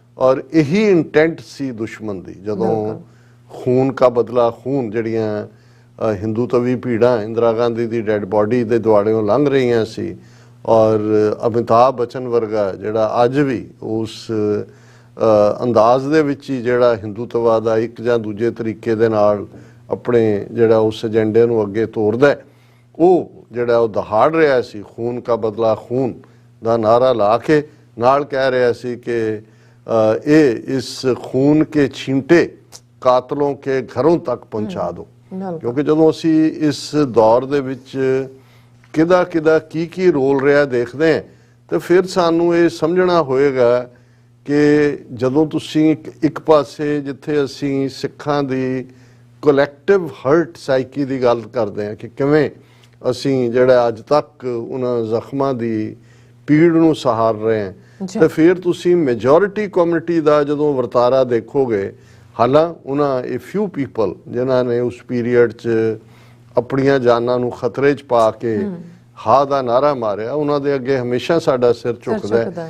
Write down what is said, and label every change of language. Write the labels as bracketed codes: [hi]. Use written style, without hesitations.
[pa] ਔਰ ਇਹੀ ਇੰਟੈਂਟ ਸੀ ਦੁਸ਼ਮਣ ਦੀ, ਜਦੋਂ [hi] ਖੂਨ ਕਾ ਬਦਲਾ ਖੂਨ [pa] ਜਿਹੜੀਆਂ ਹਿੰਦੂ ਤਵੀ ਭੀੜਾਂ ਇੰਦਰਾ ਗਾਂਧੀ ਦੀ ਡੈਡ ਬੋਡੀ ਦੇ ਦੁਆੜਿਓਂ ਲੰਘ ਰਹੀਆਂ ਸੀ, ਔਰ ਅਮਿਤਾਭ ਬੱਚਨ ਵਰਗਾ ਜਿਹੜਾ ਅੱਜ ਵੀ ਉਸ ਅੰਦਾਜ਼ ਦੇ ਵਿੱਚ ਹੀ ਜਿਹੜਾ ਹਿੰਦੂਤਵਾ ਦਾ ਇੱਕ ਜਾਂ ਦੂਜੇ ਤਰੀਕੇ ਦੇ ਨਾਲ ਆਪਣੇ ਜਿਹੜਾ ਉਸ ਏਜੰਡੇ ਨੂੰ ਅੱਗੇ ਤੋਰਦਾ, ਉਹ ਜਿਹੜਾ ਉਹ ਦਹਾੜ ਰਿਹਾ ਸੀ ਖੂਨ ਕਾ ਬਦਲਾ ਖੂਨ ਦਾ ਨਾਰਾ ਲਾ ਕੇ, ਨਾਲ ਕਹਿ ਰਿਹਾ ਸੀ ਕਿ [hi] ये इस खून के छींटे कातलों के घरों तक पहुंचा दो। क्योंकि [pa] ਜਦੋਂ ਅਸੀਂ ਇਸ ਦੌਰ ਦੇ ਵਿੱਚ ਕਿਹਦਾ ਕੀ ਰੋਲ ਰਿਹਾ ਦੇਖਦੇ ਹਾਂ ਤੇ ਫਿਰ ਸਾਨੂੰ ਇਹ ਸਮਝਣਾ ਹੋਏਗਾ ਕਿ ਜਦੋਂ ਤੁਸੀਂ ਇੱਕ ਪਾਸੇ ਜਿੱਥੇ ਅਸੀਂ ਸਿੱਖਾਂ ਦੀ ਕਲੈਕਟਿਵ ਹਰਟ ਸਾਈਕੀ ਦੀ ਗੱਲ ਕਰਦੇ ਹਾਂ ਕਿ ਕਿਵੇਂ ਅਸੀਂ ਜਿਹੜਾ ਅੱਜ ਤੱਕ ਉਹਨਾਂ ਜ਼ਖਮਾਂ ਦੀ ਪੀੜ ਨੂੰ ਸਹਾਰ ਰਹੇ ਹਾਂ ਤੇ ਫਿਰ ਤੁਸੀਂ ਮੈਜੋਰਿਟੀ ਕਮਿਊਨਿਟੀ ਦਾ ਜਦੋਂ ਵਰਤਾਰਾ ਦੇਖੋਗੇ ਹਾਲਾਂ ਉਹਨਾਂ ਇਹ ਫਿਊ ਪੀਪਲ ਜਿਨ੍ਹਾਂ ਨੇ ਉਸ ਪੀਰੀਅਡ 'ਚ ਆਪਣੀਆਂ ਜਾਨਾਂ ਨੂੰ ਖਤਰੇ 'ਚ ਪਾ ਕੇ ਹਾਂ ਦਾ ਨਾਰਾ ਮਾਰਿਆ ਉਹਨਾਂ ਦੇ ਅੱਗੇ ਹਮੇਸ਼ਾ ਸਾਡਾ ਸਿਰ ਝੁਕਦਾ ਹੈ।